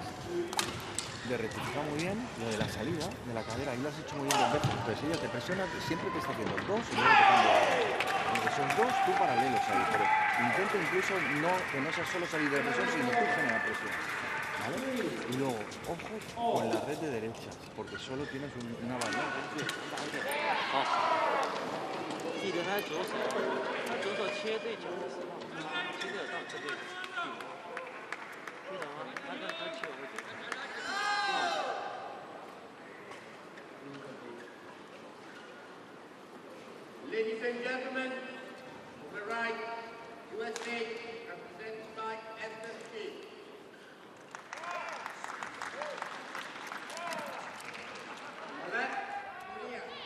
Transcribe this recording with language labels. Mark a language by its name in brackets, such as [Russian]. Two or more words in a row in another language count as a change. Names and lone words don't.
[Spanish] De rectificar muy bien lo de la salida de la cadera, y lo has hecho muy bien 2 veces. Entonces ella te presiona, siempre te está haciendo 2 y luego te cambia. Aunque son 2, tú paralelos ahí, pero intenta incluso que no sea solo salir de presión, sino tú generar presión. ¿Vale? Y luego, ojo con la red de derechas, porque solo tienes una variante. [Chinese] 记得他左手切对角的时候，切得到这边地方，记得吗？他切我位置。 [English] Ladies and gentlemen, on the right, USA represented by HSBC. On the left, Korea.